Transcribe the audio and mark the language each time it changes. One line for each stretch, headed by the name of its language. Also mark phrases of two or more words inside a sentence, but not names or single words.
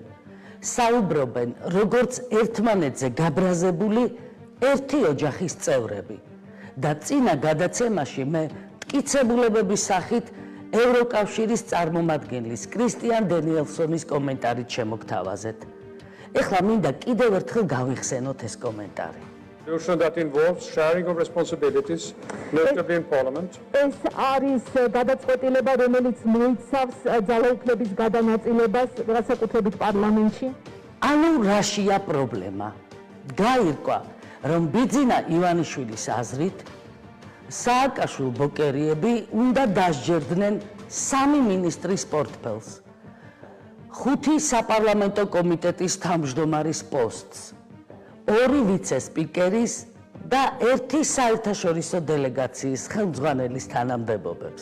Georgian: საუბრობენ როგორც ერთმანეთზე გაბრაზებული ერთი ოჯახის წევრები და წინა გადაცემაში მე მტკიცებულებების სახით ევროკავშირის წარმომადგენლის კრისტიან დენიელსონის კომენტარით შემოგთავაზეთ. ეხლა მინდა კიდევ ერთხელ გავიხსენოთ ეს კომენტარი.
English: That involves sharing of responsibilities, notably in Parliament.
Georgian: ეს არის გადაწყვეტილება, რომელიც მოიცავს ძალაუფლების გადანაწილებას, განსაკუთრებით პარლამენტში. ანუ რაშია პრობლემა? გაირკვა, რომ ბიძინა ივანიშვილის აზრით სააკაშვილ ბუკერიები უნდა დასჯერდნენ 3 მინისტრის პორტფელს, 5 საპარლამენტო კომიტეტის თავმჯდომარის პოსტს, 2 ვიცე-სპიკერის და 1 საერთაშორისო დელეგაციის ხელმძღვანელის თანამდებობებს.